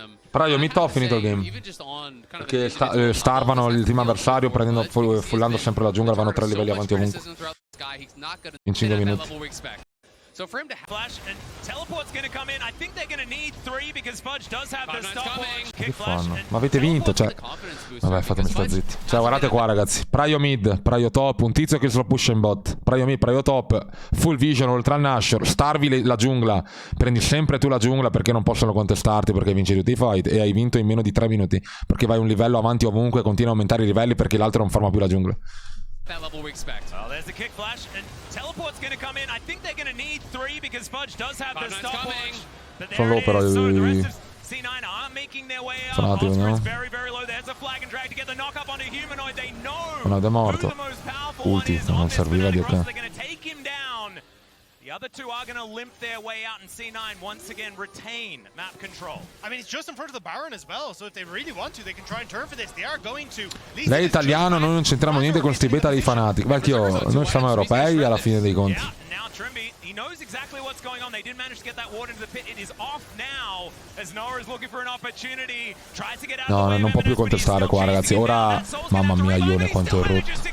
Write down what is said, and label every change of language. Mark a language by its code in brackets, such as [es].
[it] Però io mi ho finito il game. Perché starvano il team avversario prendendo, fullando sempre la giungla, vanno 3 livelli avanti ovunque. In 5 minuti. [en] So for him to flash and teleport's gonna come in. I think they're gonna need 3 because Fudge does have the stopwatch. [it] Che fanno? Ma avete vinto, cioè. Vabbè, fatemi stare zitti. Cioè, guardate qua, ragazzi. Prio mid, prio top, un tizio che se lo pusha in bot. Prio mid, prio top, full vision, oltre al Nashor. Starvi la giungla. Prendi sempre tu la giungla perché non possono contestarti, perché vinci tutti i fight. E hai vinto in meno di 3 minuti. Perché vai un livello avanti ovunque, continua a aumentare i livelli perché l'altro non farma più la giungla. [en] that level we expect. Well, there's the kick flash, and teleport's gonna come in. I think they're gonna need 3 because Fudge does have the stopwatch. But there it is. So the rest of C9 are making their way up. Oscar's very, very low. There's a flag and drag to get the knock up onto Humanoid. They know who the most powerful one is on this Fnatic roster. They're gonna take him down. The other two are going to limp their way out, and C9 once again retain map control. I mean, it's just in front of the Baron as well, so if they really want to, they can try and turn for this. They are going to. [it] Lei è italiano, noi non c'entriamo niente con sti beta dei Fnatic. Vecchio, noi siamo europei alla fine dei conti. [en] Now Trimby, he knows exactly what's going on. They did manage to get that ward into the pit. It is off now as Noah is looking for an opportunity. Tries to get out of the way. [it] No, non può più contestare qua, ragazzi. Ora, mamma mia, Ione quanto è rotto.